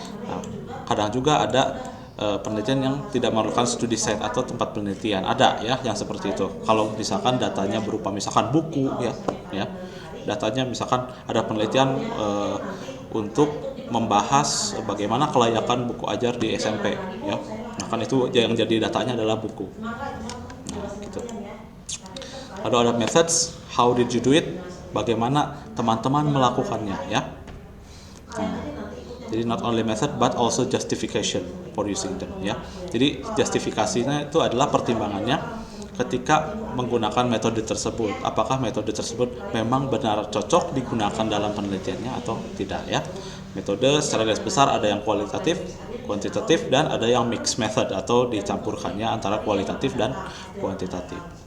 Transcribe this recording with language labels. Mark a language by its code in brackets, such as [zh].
[id] Nah, kadang juga ada penelitian yang tidak memerlukan studi site atau tempat penelitian, ada ya yang seperti itu. Kalau misalkan datanya berupa misalkan buku ya datanya misalkan ada penelitian untuk membahas bagaimana kelayakan buku ajar di SMP ya. Nah, misalkan itu yang jadi datanya adalah buku. Nah, gitu. Lalu ada [en] methods, how did you do it? [id] Bagaimana teman-teman melakukannya, ya. Nah, jadi [en] not only method but also justification for using them, ya. [id] Jadi justifikasinya itu adalah pertimbangannya ketika menggunakan metode tersebut. Apakah metode tersebut memang benar cocok digunakan dalam penelitiannya atau tidak, ya. Metode secara garis besar ada yang kualitatif, kuantitatif, dan ada yang mixed method atau dicampurkannya antara kualitatif dan kuantitatif.